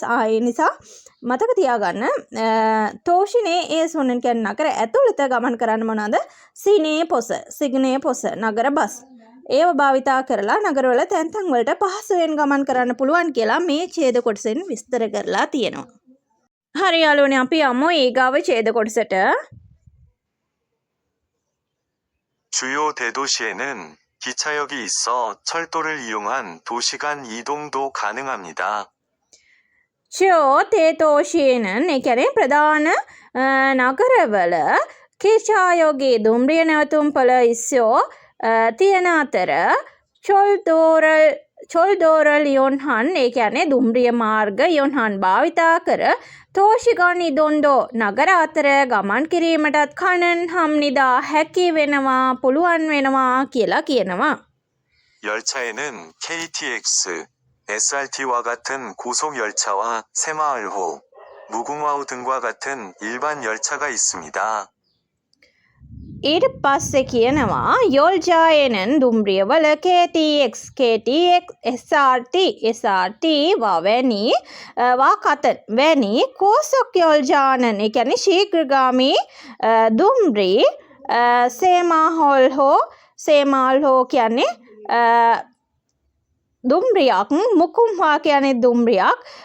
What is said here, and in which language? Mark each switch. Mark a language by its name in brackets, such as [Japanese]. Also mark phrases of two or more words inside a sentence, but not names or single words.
[Sinhala] ඒ නිසා මතක තියාගන්න තෝෂිනේ ඒ සොනන් කියන්නේ නගර ඇතුළත ගමන් කරන්න මොනවාද? [Korean] 시내 버스 [Sinhala] නගර බස්. ඒව භාවිතා කරලා නගරවල තැන් වලට පහසුවෙන් ගමන් කරන්න පුළුවන් කියලා මේ ඡේද කොටසෙන් විස්තර කරලා තියෙනවා. හරි යාළුවනේ අපි යමු ඊගාව ඡේද කොටසට. [Korean] 주요 대도시에는 기차역이 있어 철도를 이용한 도시간 이동도 가능합니다. 주요 대도시에는 [Sinhala] ඒ කියන්නේ ප්‍රධාන නගරවල කිචායෝගේ දුම්රිය නැවතුම්පළ ඉස්සෝ තියෙන අතර [Korean] 철도를 이용한 [Sinhala] ඒ කියන්නේ දුම්රිය මාර්ග යොන්හන් භාවිතා කර [Korean] 도시간 이동도 [Sinhala] නගර අතර ගමන් කිරීමටත් [Korean] 가능 합니다 [Sinhala] හැකි වෙනවා පුළුවන් වෙනවා කියලා කියනවා. [Korean] 열차에는 KTX, SRT와 같은 고속 열차와 새마을호, 무궁화호 등과 같은 일반 열차가 있습니다. [Sinhala] ඊට පස්සේ කියනවා යොල්ජායනන් දුම්රිය වල KTX, SRT වැනි වැනි [Korean] 고속 열차는 [Sinhala] ඒ කියන්නේ ශීඝ්‍රගාමී දුම්රි සේමාල්හෝ කියන්නේ දුම්රියක් මුකුම්හා කියන්නේ දුම්රියක්